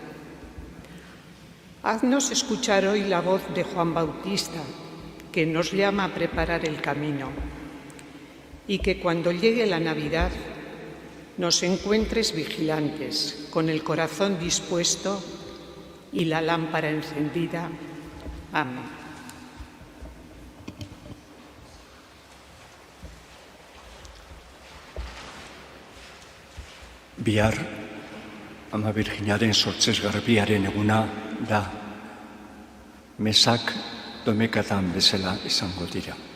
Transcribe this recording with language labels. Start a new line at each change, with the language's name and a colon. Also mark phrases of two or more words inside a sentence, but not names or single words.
Spanish: Haznos escuchar hoy la voz de Juan Bautista, que nos llama a preparar el camino, y que cuando llegue la Navidad nos encuentres vigilantes, con el corazón dispuesto y la lámpara encendida. Amén.
Basque: Bihar, Ama Birjinaren sortzez garbiaren eguna da, mesak domekatan bezala izango dira.